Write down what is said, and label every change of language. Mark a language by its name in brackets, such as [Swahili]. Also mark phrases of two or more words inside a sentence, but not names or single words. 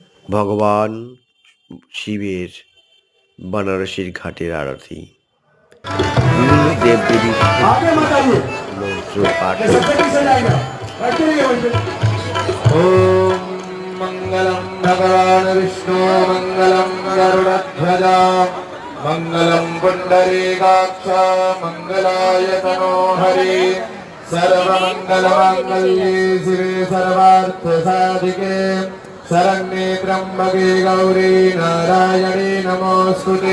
[Bangla] ভগবান শিবের বানারসির ঘাটের আরতি। বিভিন্ন দেবদেবীর মন্ত্র পাঠ। [Sanskrit] ओम मंगलम भगवान विष्णु मंगलम गरुड़ध्वज मंगलम पुंडरीकाक्ष मंगलाय तनो हरि सर्वमंगलमांगल्ये शिवे सर्वार्थ साधिके शरण्ये त्र्यंबके गौरी नारायणी नमोस्तुते।